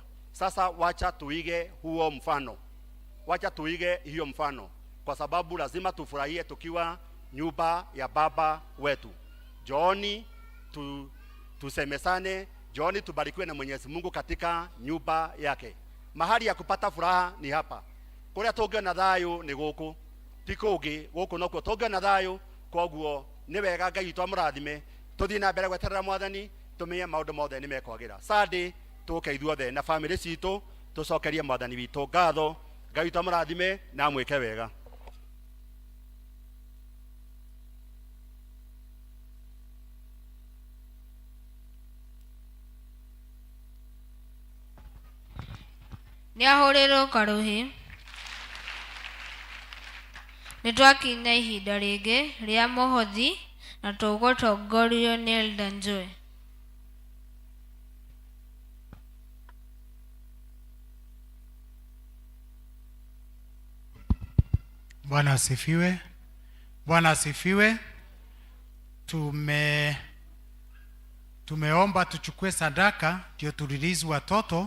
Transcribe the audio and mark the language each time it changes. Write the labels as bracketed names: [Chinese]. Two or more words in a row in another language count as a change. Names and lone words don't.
[Swahili] Sasa wacha tuige huo mfano, wacha tuige hiyo mfano, kwa sababu lazima tufurahie tukiwa nyumba ya baba wetu. Jooni tusemesane, jooni tubarikiwe na Mwenyezi Mungu katika nyumba yake. Mahali ya kupata furaha ni hapa. [Kikuyu] Kuria tungiona thayu ni guku, ti kungi, guku nokuo tungiona thayu. Koguo ni wega Ngai witũ amũrathime, tuthie na mbere gweterera Mwathani, tumenye maundu mothe ni mekwagira. Sunday tuke ithuothe na family citu tucokerie Mwathani witũ ngatho. Ngai witũ amũrathime na amwĩke wega. Nĩahũrĩrwo karũhi. Nĩtwakinya ihinda rĩngĩ rĩa mũhothi na tũgũtongorio nĩ Elder Njoe. [Swahili] Bwana asifiwe. Bwana asifiwe. Tumeomba tuchukue sadaka ndio turelease watoto.